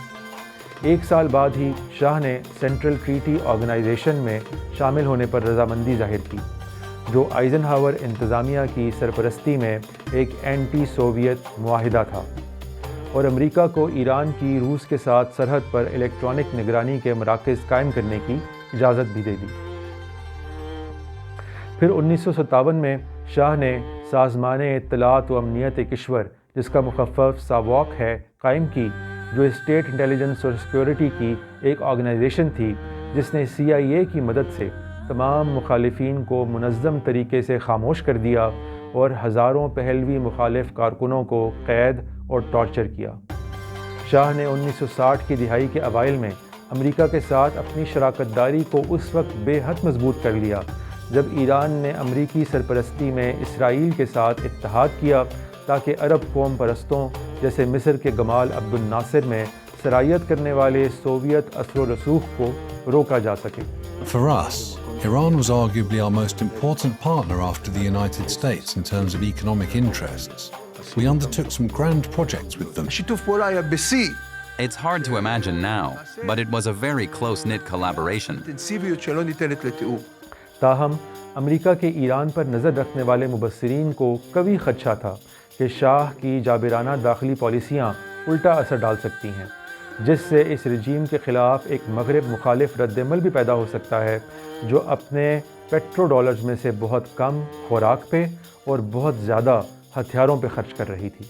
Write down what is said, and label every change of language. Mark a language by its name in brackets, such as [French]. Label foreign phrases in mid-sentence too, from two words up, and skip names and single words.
[Urdu] 1 سال بعد ہی شاہ نے سینٹرل ٹریٹی آرگنائزیشن میں شامل ہونے پر رضامندی ظاہر کی، جو آئزن ہاور انتظامیہ کی سرپرستی میں ایک اینٹی سوویت معاہدہ تھا، اور امریکہ کو ایران کی روس کے ساتھ سرحد پر الیکٹرانک نگرانی کے مراکز قائم کرنے کی اجازت بھی دے دی۔ پھر 1957 میں شاہ نے سازمان اطلاعات و امنیت کشور، جس کا مخفف ساواک ہے، قائم کی، جو اسٹیٹ انٹیلیجنس اور سیکیورٹی کی ایک آرگنائزیشن تھی جس نے CIA کی مدد سے تمام مخالفین کو منظم طریقے سے خاموش کر دیا اور ہزاروں پہلوی مخالف کارکنوں کو قید اور ٹارچر کیا۔ شاہ نے 1960 کی دہائی کے اوائل میں امریکہ کے ساتھ اپنی شراکت داری کو اس وقت بے حد مضبوط کر لیا جب ایران نے امریکی سرپرستی میں اسرائیل کے ساتھ اتحاد کیا تاکہ عرب قوم پرستوں جیسے مصر کے گمال عبد الناصر میں سرایت کرنے والے سوویت اثر و رسوخ کو روکا جا سکے۔ [English] For us, Iran was arguably our most important partner after the United States in terms of economic interests. We undertook some grand projects with them. [Hebrew] שיתוף פעולה היה בשיא. [English] It's hard to imagine now, but it was a very close-knit collaboration. [Hebrew] אינטנסיביות שלא ניתנת לתיאור. [Urdu] تاہم امریکہ کے ایران پر نظر رکھنے والے مبصرین کو کبھی خدشہ تھا کہ شاہ کی جابرانہ داخلی پالیسیاں الٹا اثر ڈال سکتی ہیں، جس سے اس رجیم کے خلاف ایک مغرب مخالف ردعمل بھی پیدا ہو سکتا ہے جو اپنے پیٹرو ڈالرز میں سے بہت کم خوراک پہ اور بہت زیادہ ہتھیاروں پہ خرچ کر رہی تھی.